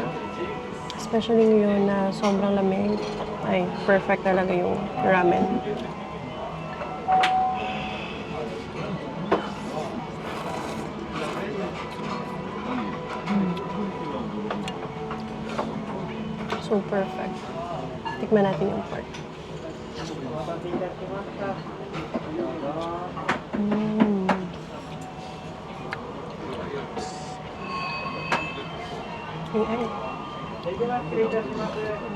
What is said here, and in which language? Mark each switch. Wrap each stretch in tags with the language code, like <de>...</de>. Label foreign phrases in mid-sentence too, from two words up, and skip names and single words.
<tl>Especially ngayon na sobrang lamig. Ay, perfect talaga yung ramen.</tl> <en>So perfect.</en> <tl>Tikman natin yung pork.</tl> <ja>お待たせいたしました。どうぞ。 Ay, ay. それでは失礼いたします。</ja>